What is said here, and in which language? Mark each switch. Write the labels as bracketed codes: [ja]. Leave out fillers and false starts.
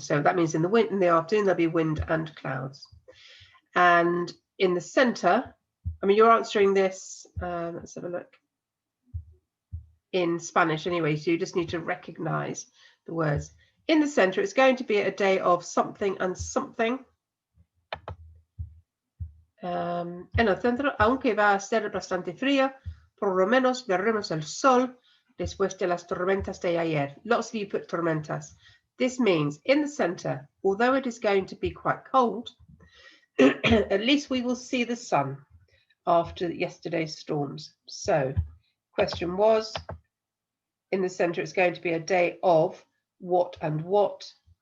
[en] So that means in the afternoon there'll be wind and clouds. And in the center, I mean, you're answering this, let's have a look, in Spanish anyway, so you just need to recognize the words. In the center, it's going to be a day of something and something. [es] En el centro, aunque va a ser bastante frío, por lo menos veremos el sol después de las tormentas de ayer. [en] Lots of you put tormentas. This means in the center, although it is going to be quite cold, at least we will see the sun after yesterday's storms. So question was, in the center, it's going to be a day of what and what?